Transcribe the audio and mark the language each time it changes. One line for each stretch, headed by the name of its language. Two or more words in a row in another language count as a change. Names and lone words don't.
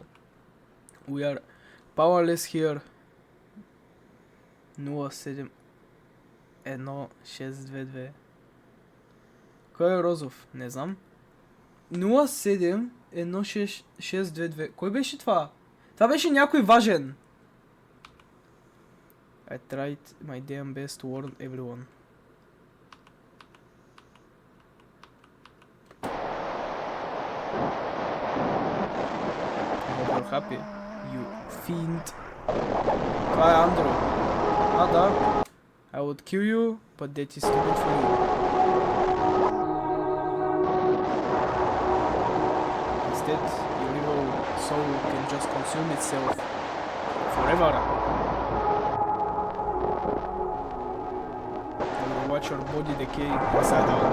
English: We are powerless here. 0711622.
Bulgarian: Кой е Розов? Не знам. 0711622. Кой беше това? Това беше някой важен.
English: I tried my damn best to warn everyone. You're happy, you fiend.
Bulgarian: Това е Андро. А, да.
English: I would kill you, but that is too good for you. Instead, your evil soul can just consume itself forever. You will watch your body decay inside out.